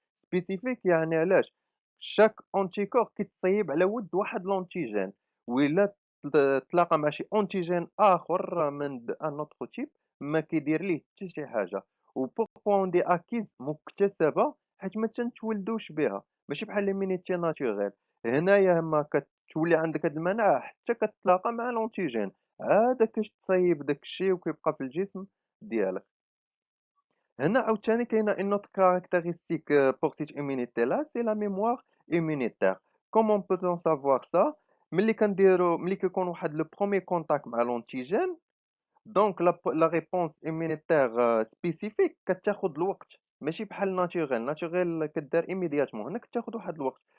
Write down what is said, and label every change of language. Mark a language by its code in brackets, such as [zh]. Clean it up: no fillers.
[ar] spécifique يعني علاش [fr] chaque anticorps [ar] كيتصايب على ود واحد l'antigène وإلا تلاقى مع شي antigène آخر من [fr] un autre type [ar] ما كيدير ليه حتى شي حاجة و [fr] pourquoi on dit acquise [ar] مكتسبة حيت ما تنتولدوش بها ماشي بحال [fr] l'immunité naturelle. [ar] هنايا ما كتولي عندك هاد المناعة حتى كتلاقى مع l'antigène عاد كتصايب داك الشيء وكيبقى في الجسم ديالك. هنا عاوتاني كاينه [fr] une autre caractéristique pour cette immunité là c'est la mémoire immunitaire. Comment peut-on savoir ça؟ [ar] ملي كيكون واحد لو بروميير كونتاكت مع l'antigène donc [fr] la réponse immunitaire spécifique [ar] كتاخد الوقت ماشي بحال naturel كدار [fr] immédiatement [ar] هنا كتاخد واحد الوقت.